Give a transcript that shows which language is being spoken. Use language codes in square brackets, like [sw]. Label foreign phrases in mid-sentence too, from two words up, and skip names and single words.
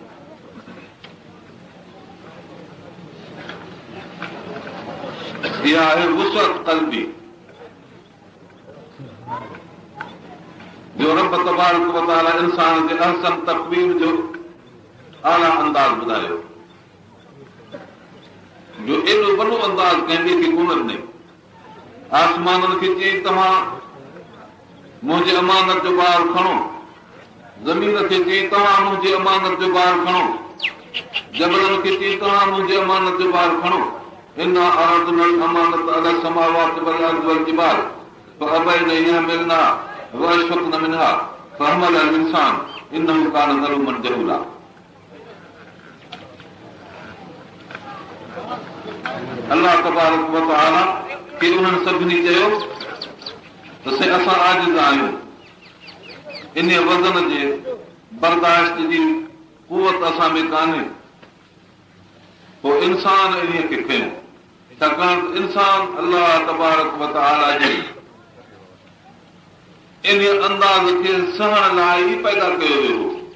[sd] इहा आहे वुसअत क़ल्बी, जो रब [ar] تبارك وتعالى [sd] इंसान जे [ar] أحسن تقويم [sd] जो आला अंदाज़ ॿुधायो, जो एॾो वॾो अंदाज़ कंहिं ॿिए खे कोन ॾिनई। आसमाननि खे चई तव्हां मुंहिंजे अमानत जो ॿार खणो, ज़मीन खे चई तव्हां मुंहिंजे अमानत जो ॿार खणो, जबलनि खे चई तव्हां मुंहिंजे अमानत जो ॿार खणो। [ar] إنا عرضنا الأمانة على السماوات والأرض والجبال فأبين يحملنها وأشفقن منها فحمل الإنسان إنه كان ظلوما جهولا. [sd] अल्लाह [ar] تبارك وتعالى [sd] खे उन्हनि सभिनी चयो त असां आजिज़ आहियूं, इन वज़न जे बर्दाश्त जी कुवत असां में कान्हे, इंसान इन्हीअ खे खयो, छाकाणि त इंसान अलाह [ar] تبارك وتعالى [sd] जे इन अंदाज़ खे सहण लाइ ई पैदा कयो वियो हो।